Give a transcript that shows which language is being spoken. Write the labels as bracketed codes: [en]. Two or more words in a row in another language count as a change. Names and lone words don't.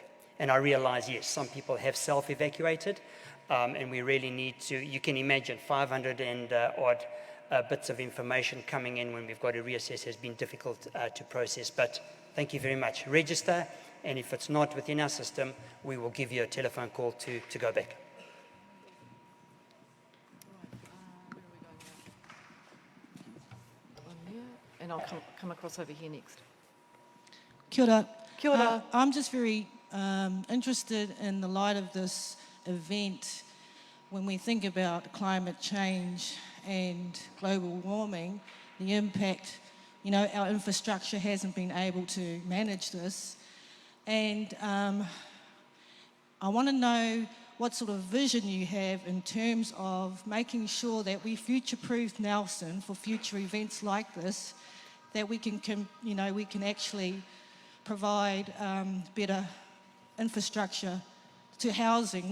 [en] And I realize, yes, some people have self-evacuated, and we really need to, you can imagine 500 and odd bits of information coming in when we've got to reassess has been difficult to process. But thank you very much. Register, and if it's not within our system, we will give you a telephone call to go back. And I'll come across over here next. [mi] Kia ora. Kia ora. [en] I'm just very interested in the light of this event, when we think about climate change and global warming, the impact, you know, our infrastructure hasn't been able to manage this. And I want to know what sort of vision you have in terms of making sure that we future-proof Nelson for future events like this, that we can actually provide better infrastructure to housing.